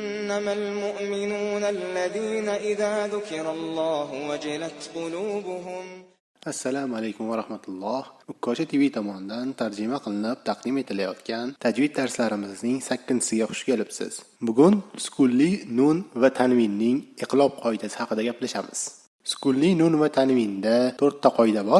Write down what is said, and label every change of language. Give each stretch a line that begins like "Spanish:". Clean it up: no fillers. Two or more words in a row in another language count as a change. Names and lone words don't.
Arabic: إنما المؤمنون الذين إذا ذكر الله وجلت قلوبهم.
Uzbek: Assalomu alaykum va rahmatulloh. Ukkocha TV tomonidan tarjima qilinib taqdim etilayotgan tajvid darslarimizning 8-siga xush kelibsiz. Bugun sukunli nun va tanvinning iqlob qoidasi haqida gaplashamiz. Sukunli nun va tanvinda 4 ta qoida bor.